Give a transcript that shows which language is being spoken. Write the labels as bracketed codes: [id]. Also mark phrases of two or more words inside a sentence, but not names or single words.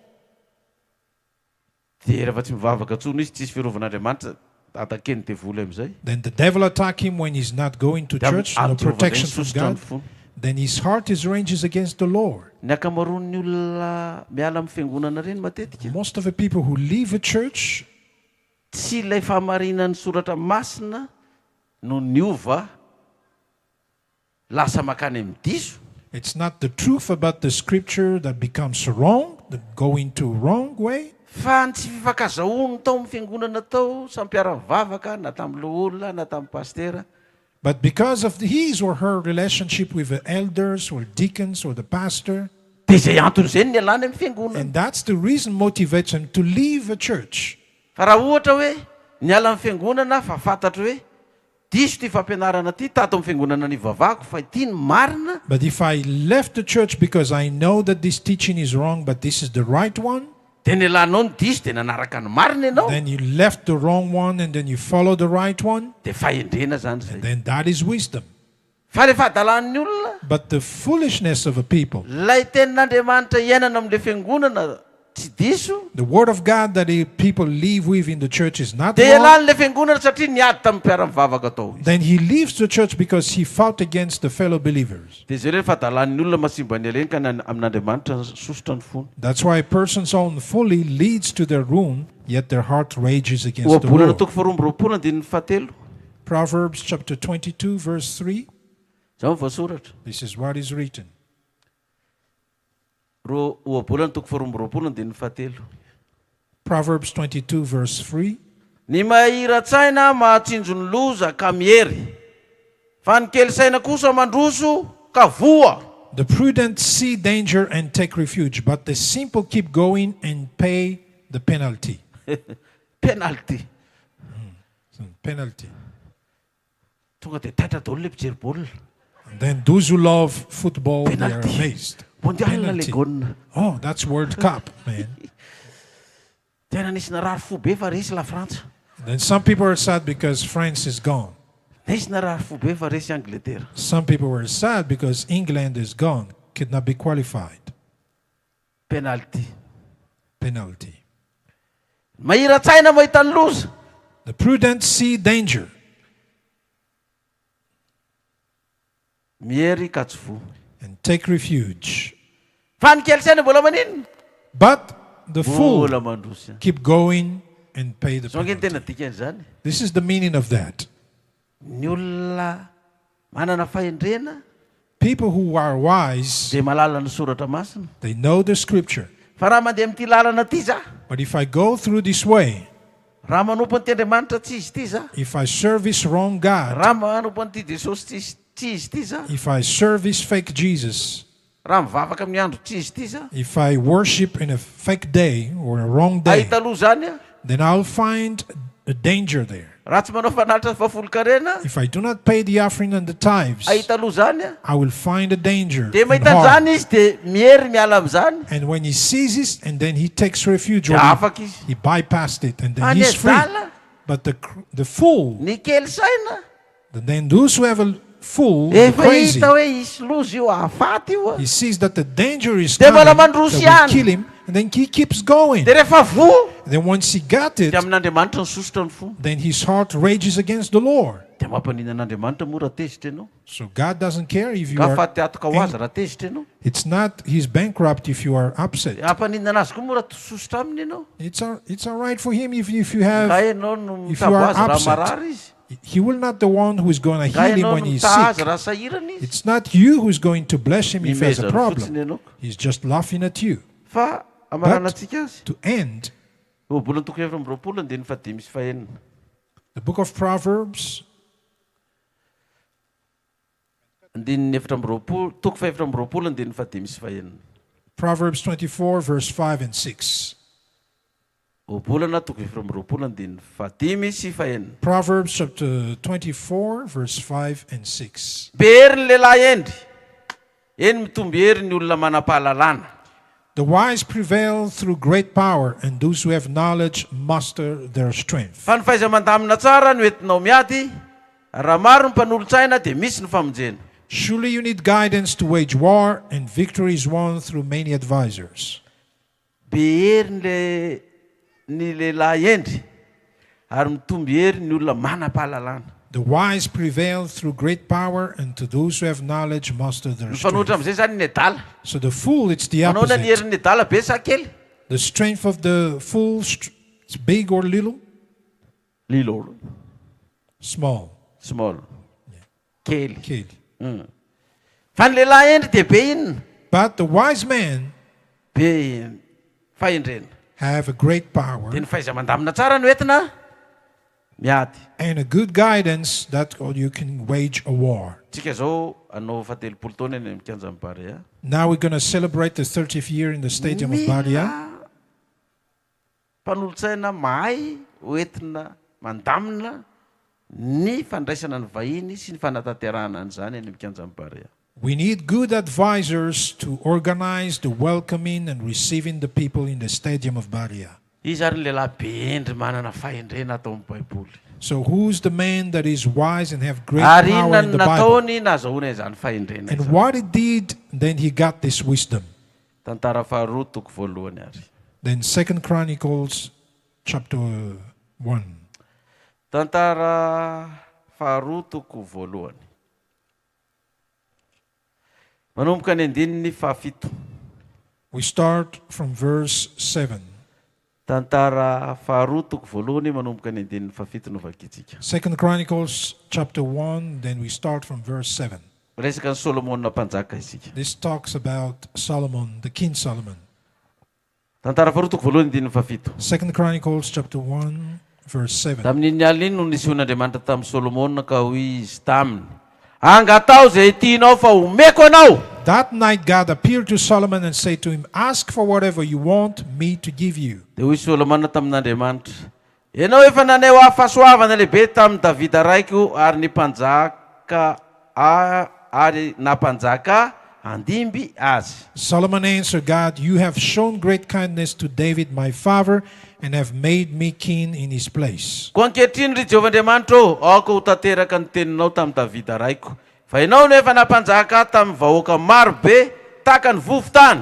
[en] Then the devil attacked him when he's not going to church, no protection from God. Then his heart is ranges against the Lord. Most of the people who leave a church, [mg] tsy ilay fahamarinan'ny soratra masina no niova lasa makany amin'ny diso. [en] It's not the truth about the scripture that becomes wrong, that go into wrong way. [mg] Fa ny tsy fifakazahoany tao amin'ny fiangonana tao sampiara-mivavaka na tamin'ny loholona na tamin'ny pastera. [en] But because of his or her relationship with the elders or deacons or the pastor, [mg] dia izay antony izay ny alany amin'ny fiangonana. [en] and that's the reason motivates them to leave a church. [mg] Fa raha ohatra hoe niala amin'ny fiangonana fa fantatra hoe diso ty fampianarana ty tato amin'ny fiangonana ny vavako fa ity ny marina. [en] But if I left the church because I know that this teaching is wrong, but this is the right one, [mg] dia ny alanao ny diso dia nanaraka ny marina ianao. [en] then you left the wrong one and then you follow the right one, [mg] dia fahendrena zany zay. [en] then that is wisdom. [mg] Fa le fahadalan'ny olona, [en] But the foolishness of a people, [mg] lay tenin'Andriamanitra iainana amin'ilay fiangonana tsy diso, [en] the word of God that the people live with in the church is not [mg] dia [en] wrong, [mg] ialany le fiangonana satria niady tamin'ny mpiara-mivavaka tao. [en] then he leaves the church because he fought against the fellow believers. [mg] Dia zay hoe fahadalan'ny olona masimba ny aleny ka amin'Andriamanitra sosotra ny fony. [en] That's why a person's own folly leads to their ruin, yet their heart rages against the [mg] Ohabolana [en] Lord. [mg] toko faharoa amby roapolo andininy fahatelo. [en] Proverbs chapter 22 verse 3. [mg] Zao voasoratra. [en] This is what is written. [mg] Ohabolana toko faharoa amby roapolo andininy fahatelo. [en] Proverbs 22 verse 3. [mg] Ny mahira-tsaina mahatsinjo ny loza ka miery, fa ny kely saina kosa mandroso ka voa. [en] The prudent see danger and take refuge, but the simple keep going and pay the penalty. Penalty. Penalty. [mg] Tonga dia taitra daholo le mpijery baolina. [en] And then those who love football, they are Penalty. amazed. [mg] Mondial le gaulina. [en] Oh, that's World Cup, man. [mg] Tena nisy narary fo be fa resy la Frantsa. [en] Then some people are sad because France is gone. [mg] Nisy narary fo be fa resy Angleterre. [en] Some people were sad because England is gone, could not be qualified. Penalty. Penalty. [mg] Mahira-tsaina mahita ny loza. [en] The prudent see danger. [mg] Miery ka tsy voa. [en] And take refuge. [mg] Fa ny kely saina mbola maninona. [en] But the fool [mg] Mbola mandroso. [en] keep going and pay the [mg] Zao nge [en] penalty. [mg] tena dikan'izany. [en] This is the meaning of that. [mg] Ny olona manana fahendrena [en] People who are wise, [mg] dia malala ny soratra masina. [en] they know the scripture. [mg] Fa raha mandeha amin'ity lalana ty za, [en] But if I go through this way, [mg] raha manompo ny Andriamanitra tsy izy ty za, [en] if I serve this wrong God, [mg] raha manompo an'ity Jesosy tsy izy ty za, [en] if I serve this fake Jesus, [mg] raha mivavaka amin'ny andro tsy izy ty za, [en] if I worship in a fake day or a wrong day, [mg] ahita loha zany a. [en] then I'll find a danger there. [mg] Raha tsy manao fanalitra fafolo-karena, [en] If I do not pay the offering and the tithes, [mg] ahita loha zany a. [en] I will find a danger [mg] Dia [en] and [mg] mahita [en] harm. [mg] an'izany izy dia miery miala amin'izany. [en] And when he sees it, and then he takes refuge, or [mg] Dia afaka izy. [en] he bypassed it, and then [mg] Any [en] he's free. [mg] dala, [en] But the fool, [mg] ny kely saina, [en] then those who have a fool, [mg] efa [en] crazy, [mg] hita hoe isy loza io ahafaty io a. [en] he sees that the danger is [mg] Dia [en] coming [mg] mbola [en] that [mg] mandroso [en] will [mg] ihany. [en] kill him, and then he keeps going. [mg] Dia rehefa voa, [en] Then once he got it, [mg] dia amin'Andriamanitra ny sosotra ny fo. [en] then his heart rages against the Lord. [mg] Dia mampanina an'Andriamanitra moa raha tezitra ianao. [en] So God doesn't care if you [mg] Ka [en] are. [mg] faty atoka ho azy raha tezitra ianao. [en] It's not he's bankrupt if you are upset. [mg] Hampanina anazy koa moa raha sosotra aminy ianao. [en] It's all right for him if you [mg] Ka [en] have. [mg] ianao no [en] If you [mg] mitabo [en] are [mg] azy raha [en] upset. [mg] marary izy. [en] He will not the one who is going to [mg] Ka [en] heal him [mg] ianao [en] when [mg] no [en] he's [mg] mitaha azy [en] sick. [mg] raha sahirana izy. [en] It's not you who's going to bless him if he has a [mg] Mimezana [en] problem. [mg] fotsiny ianao. [en] He's just laughing at you. [mg] Fa amaranantsika azy. [en] To end, [mg] Ohabolana toko efatra amby roapolo andininy fahadimy sy fahaenina. [en] the book of Proverbs, [mg] Andininy efatra amby roapolo, toko faefatra amby roapolo andininy fahadimy sy fahaenina. [en] Proverbs 24, verse 5 and 6. [mg] Ohabolana toko efatra amby roapolo andininy fahadimy sy fahaenina. [en] Proverbs chapter 24, verse 5 and 6. [mg] Be hery ny lehilahy endry, eny mitomby hery ny olona manam-pahalalana. [en] The wise prevail through great power, and those who have knowledge master their strength. [mg] Fa ny fahaiza-mandamina tsara no entinao miady, raha maro ny mpanolon-tsaina dia misy ny famonjena. [en] Surely you need guidance to wage war, and victory is won through many advisors. [mg] Be hery ny lehilahy endry, ary mitomby hery ny olona manam-pahalalana. [en] The wise prevail through great power, and to those who have knowledge master their [mg] Ny fanohitra [en] strength. [mg] amin'izay zany ny adala. [en] So the fool, it's the [mg] Manao na ny [en] opposite. [mg] herin'ny adala be sa kely. [en] The strength of the fool is big or little. Little. Small. Small. [mg] Kely. Kely. Fa ny lehilahy endry dia be inona. [en] But the wise man [mg] be fahendrena. [en] have a great power. [mg] Dia ny fahaiza-mandamina tsara no entina miady. [en] And a good guidance that you can wage a war. [mg] Tsika zao anao fatelopolo taona eny mikanja amin'ny Barea. [en] Now we're going to celebrate the 30th year in the stadium of Baria. [mg] Mpanolo-tsaina mahay hoentina mandamina ny fandraisana ny vahiny sy ny fanatanterahana an'izany eny mikanja amin'ny Barea. [en] We need good advisors to organize the welcoming and receiving the people in the stadium of Baria. [mg] Izy ary ny lehilahy be endry manana fahendrena atao amin'ny Baiboly. [en] So who's the man that is wise and have great power in the Bible? And what he did, then he got this wisdom. Then 2 Chronicles chapter 1. [mg] Tantara faharotoko voalohany. Manomboka ny andininy fahafito. [en] We start from verse 7. [mg] Tantara faharotoko voalohany manomboka ny andininy fahafito no vakitsika. [en] 2 Chronicles chapter 1, then we start from verse 7. [mg] Resaka ny Solomon na mpanjaka isika. [en] This talks about Solomon, the King Solomon. [mg] Tantara faharotoko voalohany andininy fahafito. [en] 2 Chronicles chapter 1, verse 7. [mg] Tamin'iny alina iny no nisehoan'Andriamanitra tamin'ny Solomon ka hoy izy taminy. Angatao zay tianao fa omeko anao. [en] That night God appeared to Solomon and said to him, ask for whatever you want me to give you. [mg] Dia hoy Solomon tamin'Andriamanitra, ianao efa nanao fahasoavana lehibe tamin'ny Davida raiko ary ny mpanjaka ary nampanjaka andimby azy. [en] Solomon answered God, you have shown great kindness to David my father and have made me king in his place. [mg] Ko ankehitriny ry Jehovandriamanitra, aoko ho tanteraka ny teninao tamin'ny Davida raiko. Fa ianao no efa nampanjaka tamin'ny vahoaka maro be taka ny vovotany.